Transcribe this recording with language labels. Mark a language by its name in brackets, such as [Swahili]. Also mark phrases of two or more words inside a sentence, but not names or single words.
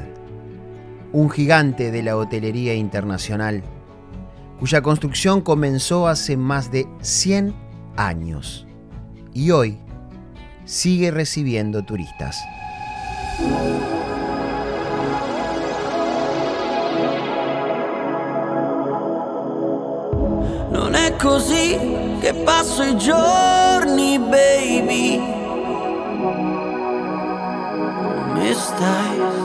[Spanish] Un gigante de la hotelería internacional, cuya construcción comenzó hace más de 100 años y hoy sigue recibiendo turistas. [Italian] Non è così che passo i giorni, baby. Come stai?